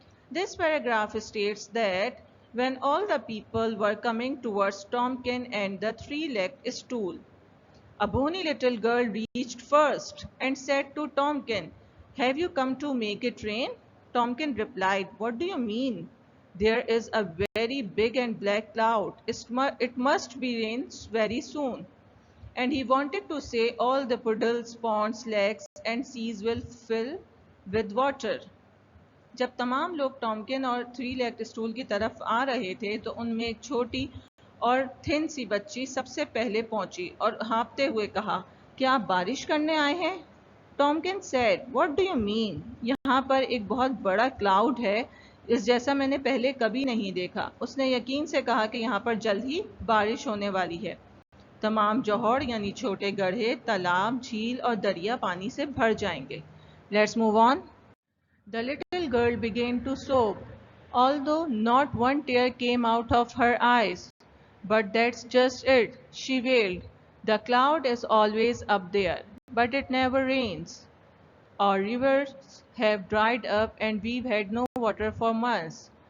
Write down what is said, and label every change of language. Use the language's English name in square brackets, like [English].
[English] This paragraph states that when all the people were coming towards Tomkin and the three-legged stool, a bony little girl reached first and said to Tomkin, "Have you come to make it rain?" Tomkin replied, "What do you mean? There is a very big and black cloud. It must be rain very soon." And he wanted to say all the puddles, ponds, lakes and seas will fill with water. [Hindi] जब तमाम लोग टॉमकिन और three legged stool की तरफ आ रहे थे तो उनमें एक छोटी और थिन सी बच्ची सबसे पहले पहुंची और हाँफते हुए कहा, "क्या आप बारिश करने आए हैं?" टॉमकिन [English] Said, "what do you mean? [Hindi] यहाँ पर एक बहुत बड़ा क्लाउड है, इस जैसा मैंने पहले कभी नहीं देखा." उसने यकीन से कहा कि यहाँ पर जल्द ही बारिश होने वाली है। तमाम जौहर यानी छोटे गड्ढे, तालाब, झील और दरिया पानी से भर जाएंगे। [English] Let's move on. The little girl began to sob, although not one tear came out of her eyes. "But that's just it," she wailed. "The cloud is always up there, but it never rains. Our rivers have dried up and we've had no water for months.